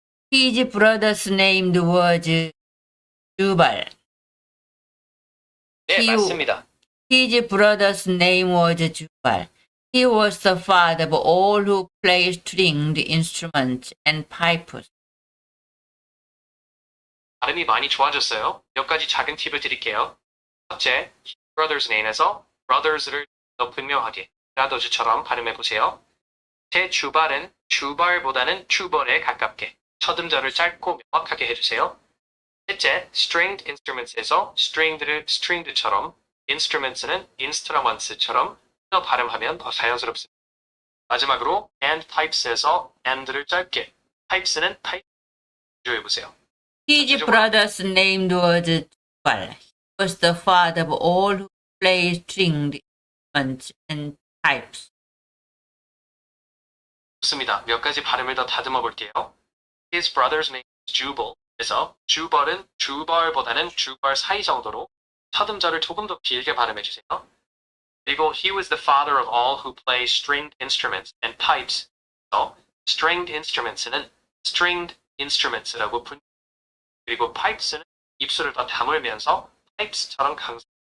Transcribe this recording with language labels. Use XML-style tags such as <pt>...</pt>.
<en>His brother's name was Jubal.</en> <ko>네, 맞습니다.</ko> <en>His brother's name was Jubal. He was the father of all who play stringed instruments and pipes.</en> <ko>발음이 많이 좋아졌어요. 몇 가지 작은 팁을 드릴게요. 첫째,</ko> <en>brother's name</en> <ko>에서 brothers를 더 분명하게 브라더즈처럼 발음해보세요. 제 주발은 주발보다는 주벌에 가깝게 첫 음절을 짧고 명확하게 해주세요. 셋째, stringed instruments에서 stringed를 stringed처럼 instruments는 instruments처럼 발음하면 더 자연스럽습니다. 마지막으로</ko> <en>and pipes</en> <ko>에서 and를 짧게 pipes는 pipe 조해보세요.</ko> <en>His brother's name was Jubal. He was the father of all who play stringed instruments and pipes.</en> <ko>좋습니다. 몇 가지 발음을 더 다듬어 볼게요.</ko> <en>His brother's name is Jubal.</en> <ko>그래서 주벌은 주벌보다는 주벌 사이 정도로 첫 음절을 조금 더 길게 발음해 주세요. 그리고</ko> <en>he was the father of all who play stringed instruments and pipes.</en> <ko>그래서 stringed instruments는 stringed instruments라고 그리고 pipes는 입술을 더 다물면서 pipes처럼 강조.</ko>